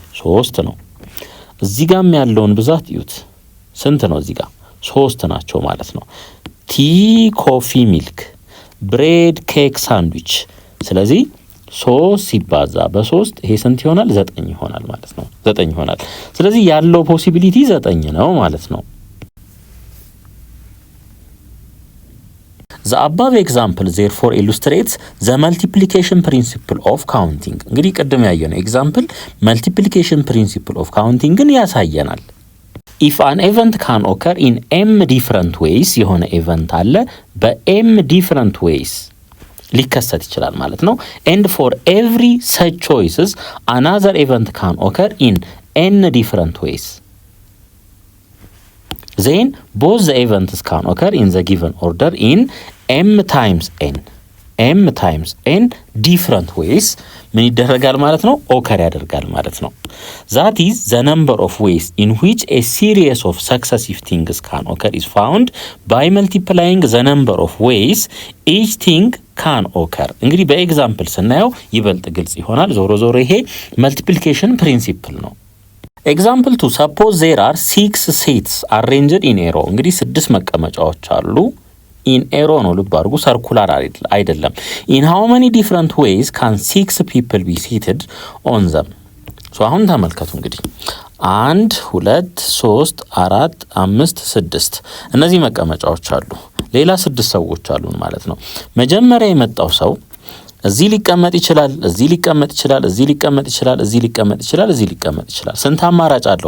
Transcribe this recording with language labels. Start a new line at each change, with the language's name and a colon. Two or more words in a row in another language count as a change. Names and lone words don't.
Amharic: 3 ነው። እዚህ ጋርም ያለውን ብዛት እዩት። ስንት ነው? እዚህ ጋር 3 ናቸው ማለት ነው።
English: tea, coffee, milk, bread, cake, sandwich።
Amharic: ስለዚህ 3 ሲባዛ በ3 ይሄ ስንት ይሆናል? 9 ይሆናል ማለት ነው። 9 ይሆናል። ስለዚህ ያለው ፖሲቢሊቲ 9 ነው ማለት ነው።
English: The above example therefore illustrates the multiplication principle of counting.
Amharic: እንግዲህ ቅድም ያየነው ኤግዛምፕል
English: multiplication principle of counting
Amharic: ግን ያሳየናል።
English: If an event can occur in m different ways
Amharic: የሆነ ኢቨንት አለ በm
English: different ways
Amharic: ሊከሰት ይችላል ማለት ነው።
English: And for every such choices another event can occur in n different ways. Then both the events can occur in the given order in m times n different ways
Amharic: ምን ይደረጋል ማለት ነው? ኦከር ያደርጋል ማለት ነው።
English: That is the number of ways in which a series of successive things can occur is found by multiplying the number of ways each thing can occur.
Amharic: እንግዲህ በኤግዛምፕል ስናየው ይበልጥ ግልጽ ይሆናል። ዞሮ ይሄ
English: multiplication principle ነው። Example 2, suppose there are 6 seats arranged in a row.
Amharic: እንግዲህ 6 መቀመጫዎች አሉ።
English: in a row
Amharic: ነው፣ ልብ አድርጉ፣ ሰርኩላር አይደለም።
English: in how many different ways can 6 people be seated on them?
Amharic: አሁን ተመልከቱ እንግዲህ 1 2 3 4 5 6 እነዚህ መቀመጫዎች አሉ። ሌላ 6 ሰዎች አሉን ማለት ነው። መጀመሪያ የመጣው ሰው እዚህ ሊቀመጥ ይችላል፣ እዚህ ሊቀመጥ ይችላል፣ እዚህ ሊቀመጥ ይችላል፣ እዚህ ሊቀመጥ ይችላል፣ እዚህ ሊቀመጥ ይችላል። ስንት አማራጭ አለው?